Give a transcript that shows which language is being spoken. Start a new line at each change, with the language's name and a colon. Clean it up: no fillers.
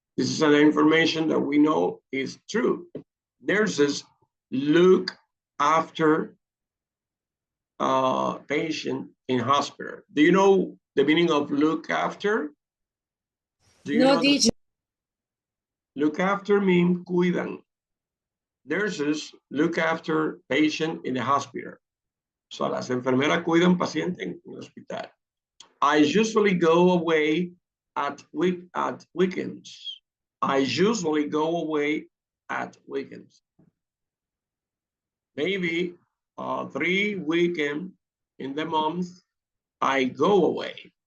English: This is an information that we know is true. Nurses look after patient in hospital. Do you know the meaning of look after? Do you know teacher. Look after means cuidan. Nurses look after patient in the hospital.
Spanish: So las enfermeras cuidan paciente en el hospital.
English: I usually go away at weekends. I usually go away at weekends. Maybe 3 weekends in the month, I go away.